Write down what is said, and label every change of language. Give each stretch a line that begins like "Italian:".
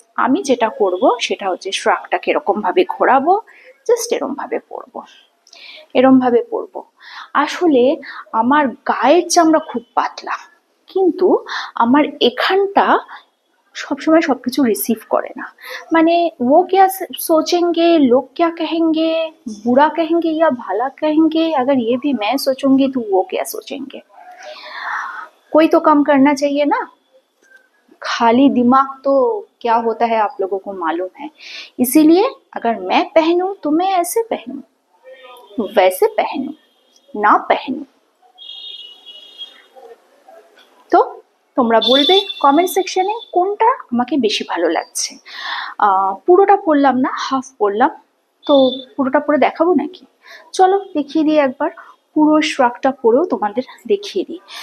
Bangla: আমি যেটা করব সেটা হচ্ছে শ্রাগটাকে এরকম ভাবে ঘোরাবো, জাস্ট এরকম ভাবে পরবো, এরম ভাবে পরবো। আসলে আমার গায়ের চামড়া খুব পাতলা, কিন্তু আমার এখানটা সবসময় সবকিছু রিসিভ করে না। মানে ও
Hindi: क्या सोचेंगे, लोग क्या कहेंगे, बुरा कहेंगे या भला कहेंगे, अगर ये भी मैं सोचूंगी तो वो क्या सोचेंगे। कोई तो काम करना चाहिए ना, खाली दिमाग तो क्या होता है आप लोगों को मालूम है। इसीलिए अगर मैं पहनूं तो मैं ऐसे पहनूं, वैसे पहनूं, ना पहनूं।
Bangla: তো তোমরা বলবে কমেন্ট সেকশনে কোনটা আমাকে বেশি ভালো লাগছে। পুরোটা পড়লাম না, হাফ পড়লাম, তো পুরোটা পরে দেখাবো নাকি? চলো দেখিয়ে দিই একবার, পুরো শ্রাগটা পরেও তোমাদের দেখিয়ে দিই।